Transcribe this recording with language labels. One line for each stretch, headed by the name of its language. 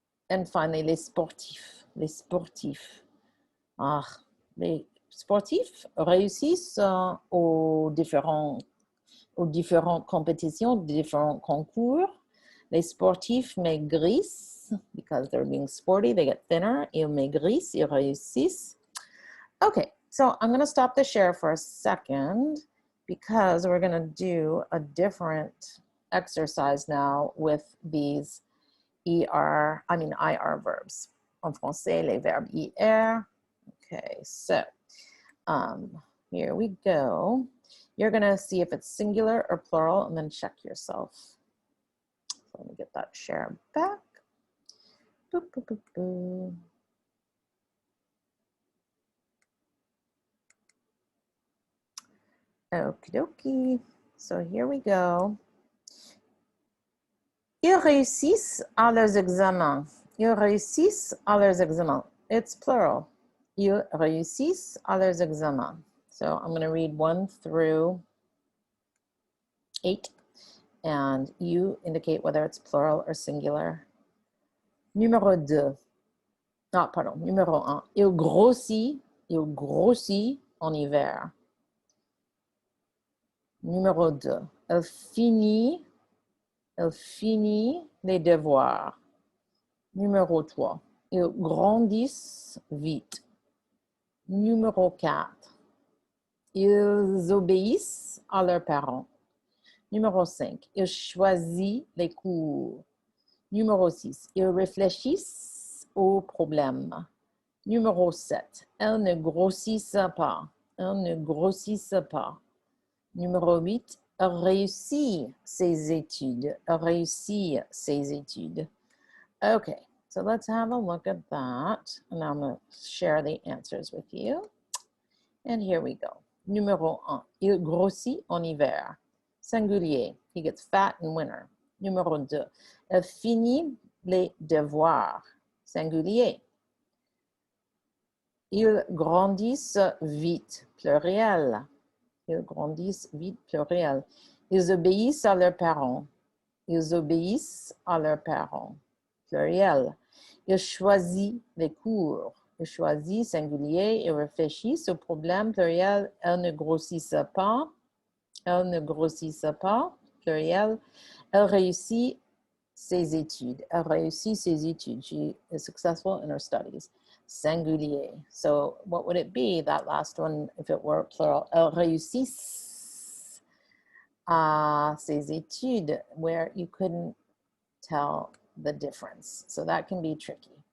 English: And finally,
French: les sportifs. Les sportifs. Les sportifs réussissent aux différentes compétitions, différents concours. Les sportifs maigrissent
English: because they're being sporty, they get thinner.
French: Ils maigrissent, ils réussissent.
English: Okay, so I'm going to stop the share for a second because we're going to do a different exercise now with these IR verbs.
French: En français, les verbes IR.
English: Okay, so here we go. You're going to see if it's singular or plural and then check yourself. So let me get that share back. Boop, boop, boop, boop. Okie dokie. So here we go.
French: Ils réussissent à leurs examens. Ils réussissent à leurs examens.
English: It's plural.
French: Ils réussissent à leurs examens.
English: So I'm going to read 1 through 8, and you indicate whether it's plural or singular.
French: Numéro 2. Ah, pardon, numéro 1. Il grossit en hiver. Numéro 2. Elle finit les devoirs. Numéro 3. Ils grandissent vite. Numéro 4. Ils obéissent à leurs parents. Numéro 5. Ils choisissent les cours. Numéro 6. Ils réfléchissent aux problèmes. Numéro 7. Elles ne grossissent pas. Elles ne grossissent pas. Numéro 8. Elle réussit ses études. Elle réussit ses études.
English: Okay, so let's have a look at that. And I'm going to share the answers with you.
French: And here we go. Numéro 1. Il grossit en hiver. Singulier.
English: He gets fat in winter.
French: Numéro 2. Elle finit les devoirs. Singulier. Ils grandissent vite. Pluriel. Ils grandissent vite. Pluriel. Ils obéissent à leurs parents. Ils obéissent à leurs parents. Pluriel. Ils choisissent les cours. Ils choisissent, singulier. Ils réfléchissent au problème, pluriel. Elles ne grossissent pas. Elles ne grossissent pas, pluriel. Elle réussit ses études. Elle réussit ses études.
English: She is successful in her studies.
French: Singulier.
English: So what would it be, that last one, if it were plural?
French: Elle réussit ses études,
English: where you couldn't tell the difference. So that can be tricky.